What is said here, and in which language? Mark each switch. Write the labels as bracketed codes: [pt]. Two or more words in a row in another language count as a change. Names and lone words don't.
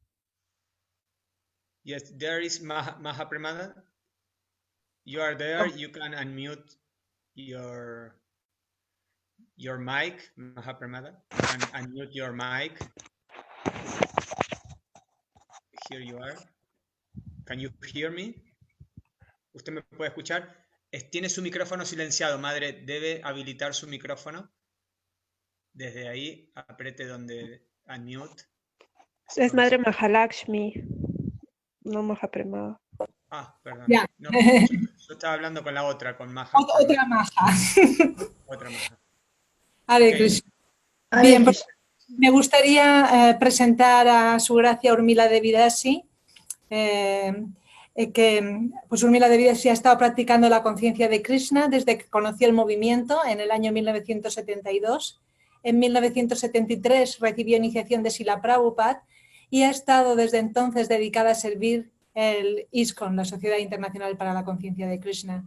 [en] Yes, there is Maha Premada. You are there. You can unmute your mic, Maha Premada. And unmute your mic. Here you are. Can you hear me? [es] ¿Usted me puede escuchar? Tiene su micrófono silenciado, madre. Debe habilitar su micrófono. Desde ahí, apriete donde unmute. Es Madre Mahalakshmi, no Maha Premada. Ah, perdón. Ya. No, yo estaba hablando con la otra, con Maha. Otra Maja. Otra Maha. Hare Okay. Krishna. Hare Bien, Krishna. me gustaría presentar a su gracia Urmila Devidasi, que pues Urmila Devidasi ha estado practicando la conciencia de Krishna desde que conoció el movimiento en el año 1972. En 1973 recibió iniciación de Srila Prabhupada y ha estado desde entonces dedicada a servir el ISKCON, la Sociedad Internacional para la Conciencia de Krishna.